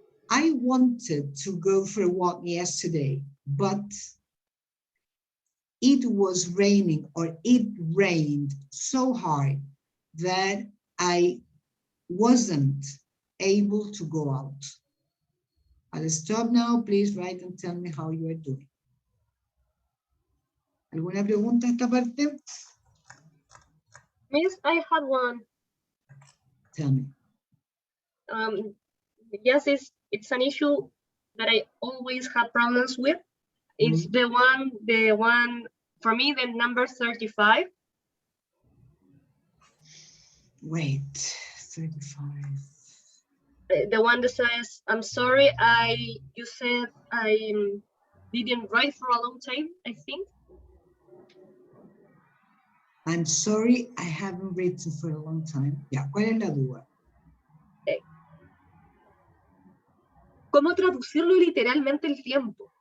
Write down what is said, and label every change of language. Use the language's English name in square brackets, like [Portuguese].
[English] I wanted to go for a walk yesterday, but it was raining, or it rained so hard that I wasn't able to go out. I'll stop now. Please write and tell me how you are doing. [Spanish] ¿Alguna pregunta a esta parte? [English] Miss, I had one. Tell me. Yes, it's an issue that I always have problems with. It's the one for me, the number 35. Wait, 35. The one that says, I'm sorry, you said I didn't write for a long time, I think. I'm sorry, I haven't written for a long time. [Spanish] Ya, ¿cuál es la duda? ¿Cómo traducirlo literalmente el tiempo?